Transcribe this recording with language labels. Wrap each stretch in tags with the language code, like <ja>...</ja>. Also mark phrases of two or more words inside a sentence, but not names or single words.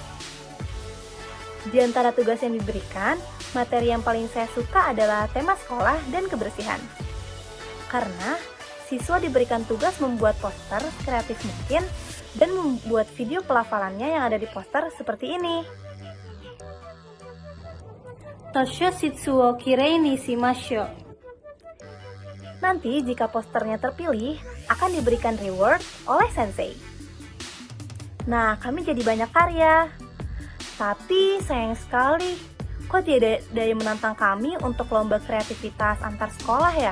<id>Di antara tugas yang diberikan, materi yang paling saya suka adalah tema sekolah dan kebersihan. Karena siswa diberikan tugas membuat poster kreatif mungkin dan membuat video pelafalannya yang ada di poster seperti ini.</id> <ja>図書室をきれいにしましょう.</ja> <id>Nanti jika posternya terpilih, akan diberikan reward oleh sensei. Nah, kami jadi banyak karya. Tapi sayang sekali, kok tidak ada yang menantang kami untuk lomba kreativitas antar sekolah ya?</id>